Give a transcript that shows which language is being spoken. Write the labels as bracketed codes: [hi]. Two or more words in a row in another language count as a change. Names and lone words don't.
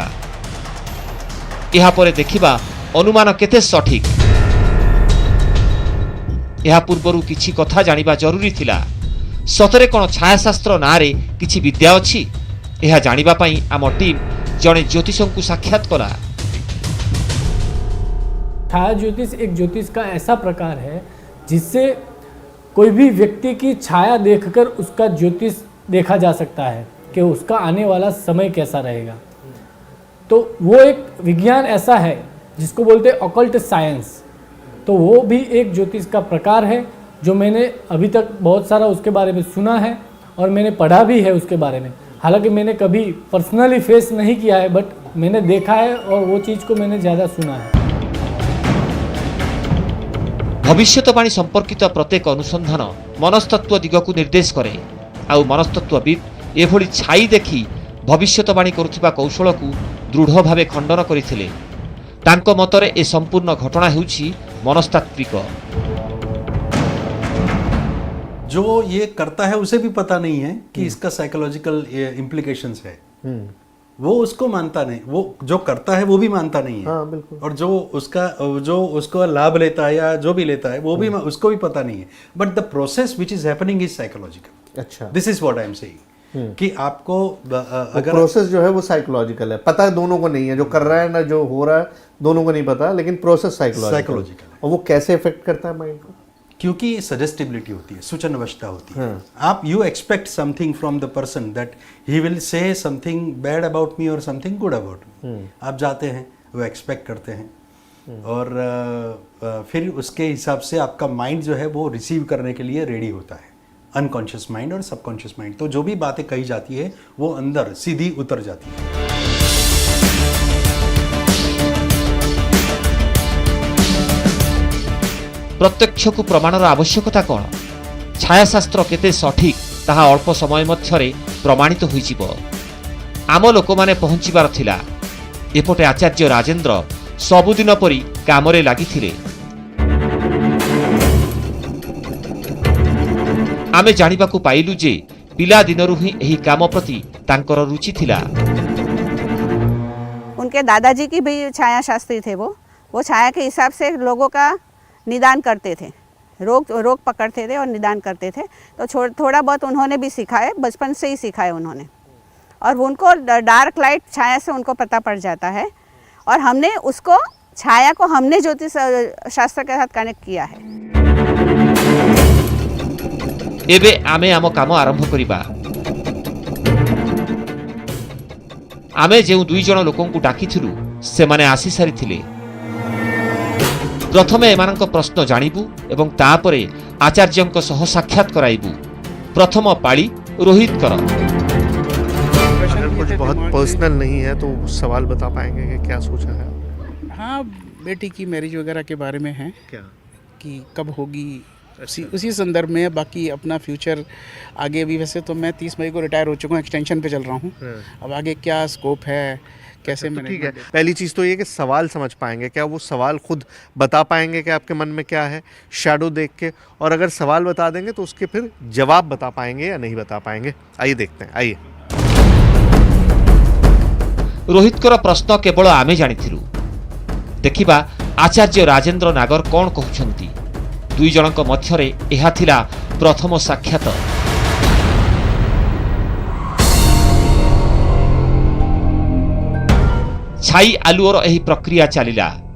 [or] ଏହାପରେ ଦେଖିବା ଅନୁମାନ କେତେ ସଠିକ। ଏହା ପୂର୍ବରୁ କିଛି କଥା ଜାଣିବା ଜରୁରୀ ଥିଲା। ସତରେ କ'ଣ ଛାୟାଶାସ୍ତ୍ର ନାଁରେ କିଛି ବିଦ୍ୟା ଅଛି? ଏହା ଜାଣିବା ପାଇଁ ଆମ ଟିମ୍ ଜଣେ ଜ୍ୟୋତିଷଙ୍କୁ ସାକ୍ଷାତ କଲା। [hi] छाया ज्योतिष एक ज्योतिष का ऐसा प्रकार है जिससे कोई भी व्यक्ति की छाया देखकर उसका ज्योतिष देखा जा सकता है कि उसका आने वाला समय कैसा रहेगा। तो वो एक विज्ञान ऐसा है जिसको बोलते हैं [en] occult science. [hi] तो वो भी एक ज्योतिष का प्रकार है जो मैंने अभी तक बहुत सारा उसके बारे में सुना है और मैंने पढ़ा भी है उसके बारे में। हालांकि मैंने कभी [en] personally face [hi] नहीं किया है, बट मैंने देखा है और वो चीज़ को मैंने ज़्यादा सुना है। [or] ଭବିଷ୍ୟତବାଣୀ ସମ୍ପର୍କିତ ପ୍ରତ୍ୟେକ ଅନୁସନ୍ଧାନ ମନସ୍ତତ୍ତ୍ୱ ଦିଗକୁ ନିର୍ଦ୍ଦେଶ କରେ। ଆଉ ମନସ୍ତତ୍ତ୍ୱବିତ୍ ଏଭଳି ଛାଇ ଦେଖି ଭବିଷ୍ୟତବାଣୀ କରୁଥିବା କୌଶଳକୁ ଦୃଢ଼ ଭାବେ ଖଣ୍ଡନ କରିଥିଲେ। ତାଙ୍କ ମତରେ ଏ ସମ୍ପୂର୍ଣ୍ଣ ଘଟଣା ହେଉଛି ମନସ୍ତାତ୍ତ୍ୱିକ। [hi] जो ये करता है उसे भी पता नहीं है कि इसका [en] psychological implications [hi] है। वो उसको मानता नहीं, वो जो करता है वो भी मानता नहीं है। हाँ, बिल्कुल। और जो उसका लाभ लेता है या जो भी लेता है वो भी उसको भी पता नहीं है। [en] but the process which is happening is psychological. [hi] अच्छा, [en] this is what I am saying [hi] कि आपको अगर प्रोसेस जो है वो साइकोलॉजिकल है, पता दोनों को नहीं है, जो कर रहा है ना जो हो रहा है दोनों को नहीं पता, लेकिन प्रोसेस साइकोलॉजिकल है। और वो कैसे इफेक्ट करता है माइंड को? क्योंकि सजेस्टिबिलिटी होती है, सूचन अवस्था होती है। [en] आप you expect something from the person that he will say something bad about me और something good about me. [hi] आप जाते हैं, वो एक्सपेक्ट करते हैं और फिर उसके हिसाब से आपका माइंड जो है वो रिसीव करने के लिए रेडी होता है। [en] unconscious mind [hi] और [en] subconscious mind, [hi] तो जो भी बातें कही जाती है वो अंदर सीधी उतर जाती है। [or] ପ୍ରତ୍ୟକ୍ଷକୁ ପ୍ରମାଣର ଆବଶ୍ୟକତା କ'ଣ? ଛାୟାଶାସ୍ତ୍ର କେତେ ସଠିକ ତାହା ଅଳ୍ପ ସମୟ ମଧ୍ୟରେ ପ୍ରମାଣିତ ହୋଇଯିବ। ଆମ ଲୋକମାନେ ପହଞ୍ଚିବାର ଥିଲା। ଏପଟେ ଆଚାର୍ଯ୍ୟ ରାଜେନ୍ଦ୍ର ସବୁଦିନ ପରି କାମରେ ଲାଗିଥିଲେ। ଆମେ ଜାଣିବାକୁ ପାଇଲୁ ଯେ ପିଲାଦିନରୁ ହିଁ ଏହି କାମ ପ୍ରତି ତାଙ୍କର ରୁଚି ଥିଲା। [hi] उनके दादाजी की भी छाया शास्त्री थे। वो छाया के हिसाब से लोगों का निदान करते थे, रोग पकड़ते थे और निदान करते थे। तो थोड़ा बहुत उन्होंने भी सीखा है, बचपन से ही सीखा है उन्होंने। और उनको [en] dark light [hi] छाया से उनको पता पड़ जाता है और हमने उसको छाया को हमने ज्योतिष शास्त्र के साथ कनेक्ट किया है। [or] ଏବେ ଆମେ ଆମ କାମ ଆରମ୍ଭ କରିବା। ଆମେ ଯେଉଁ 2 ଜଣ ଲୋକଙ୍କୁ ଡାକିଥିଲୁ ସେମାନେ ଆସି ସାରିଥିଲେ। ପ୍ରଥମେ ଏମାନଙ୍କ ପ୍ରଶ୍ନ ଜାଣିବୁ ଏବଂ ତାପରେ ଆଚାର୍ଯ୍ୟଙ୍କ ସହ ସାକ୍ଷାତ କରାଇବୁ। ପ୍ରଥମ ପାଳି ରୋହିତଙ୍କର। [hi] कुछ बहुत पर्सनल नहीं है तो सवाल बता पाएंगे कि क्या सोचा है? हाँ, बेटी की मैरिज वगैरह के बारे में है। क्या? कि कब होगी, उसी संदर्भ में बाकी अपना फ्यूचर आगे भी, वैसे तो मैं 30 मई को रिटायर हो चुका हूँ, एक्सटेंशन पे चल रहा हूँ। अब आगे क्या स्कोप है, कैसे तो ठीक है, मैनेजमेंट पहली चीज़ तो ये कि सवाल समझ पाएंगे क्या, वो सवाल खुद बता पाएंगे कि आपके मन में क्या है शैडो देख के, और अगर सवाल बता देंगे तो उसके फिर जवाब बता पाएंगे या नहीं बता पाएंगे। आइए देखते हैं, आइए। [or] ରୋହିତଙ୍କର ପ୍ରଶ୍ନ କେବଳ ଆମେ ଜାଣିଥିଲୁ। ଦେଖିବା ଆଚାର୍ଯ୍ୟ ରାଜେନ୍ଦ୍ର ନାଗର କ'ଣ କହୁଛନ୍ତି। ଦୁଇ ଜଣଙ୍କ ମଧ୍ୟରେ ଏହା ଥିଲା ପ୍ରଥମ ସାକ୍ଷାତ। ଛାଇ ଆଲୁଅର ଏହି ପ୍ରକ୍ରିୟା ଚାଲିଲା।